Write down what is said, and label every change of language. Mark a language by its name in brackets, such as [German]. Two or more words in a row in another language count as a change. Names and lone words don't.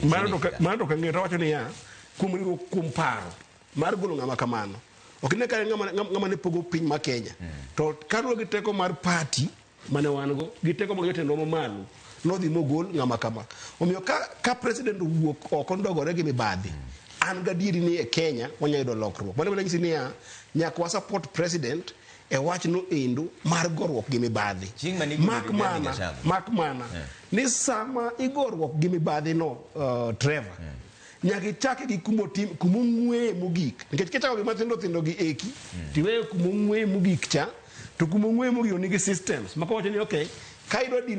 [Luo (Kenya and Tanzania)] mano ka ng'eto wacho ni ya kum paro mar golo ng'ama kamano ok ne ka ng'ama ne pogo piny ma Kenya to karo gi teko mar party mane wan go gi teko mag jotendwa mamalo nodhi mogol ng'ama kama omiyo ka president wuok oko ndogore gi mibadhi an gadieri ni e Kenya wanya yudo lokruok bale bale ngisi ni ya nyaka wa support president e wach no endo mar gorruok gi mibadhi mak mana ni sama igorruok gi mibadhi no Trevor nyaka chake gi kumong'we mogik nikech kichako gi mathindo gi eki tiweyo kumong'we mogik cha to kumong'we mogik nigi systems maka wacho ni okay ka idwa dir